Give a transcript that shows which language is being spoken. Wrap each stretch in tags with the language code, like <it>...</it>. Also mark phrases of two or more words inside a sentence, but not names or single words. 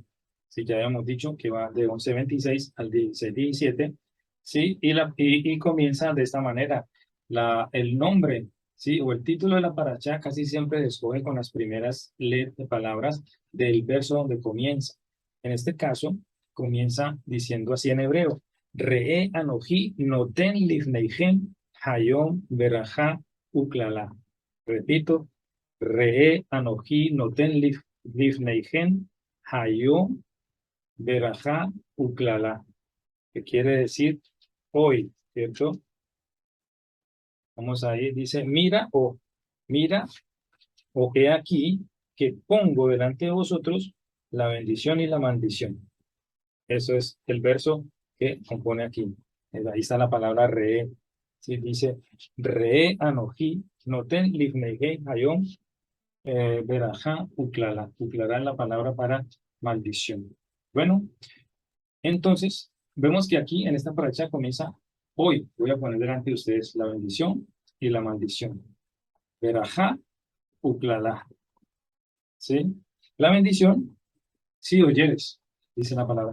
<es>Sí, ya habíamos dicho que va de 11:26 al 16:17, sí, y comienza de esta manera. El nombre, sí, o el título de la paracha casi siempre se escoge con las primeras palabras del verso donde comienza. En este caso, comienza diciendo así en hebreo:</es> <he>ראה אנכי נותן לפניכם היום ברכה וקללה. Repito, ראה אנכי נותן לפניכם היום ברכה וקללה,</he> <es>que quiere decir hoy, ¿cierto? Vamos ahí, dice, mira, o he aquí que pongo delante de vosotros la bendición y la maldición. Eso es el verso que compone aquí. Ahí está la palabra re. Sí, dice,</es> <he>ראה אנכי נותן לפניכם היום ברכה וקללה.</he> <es>Uklala es la palabra para maldición. Bueno, entonces, vemos que aquí en esta paracha comienza hoy. Voy a poner delante de ustedes la bendición y la maldición.</es> <he>ברכה וקללה. ¿Sí?</he> <es>La bendición, si oyeres, dice la palabra.</es>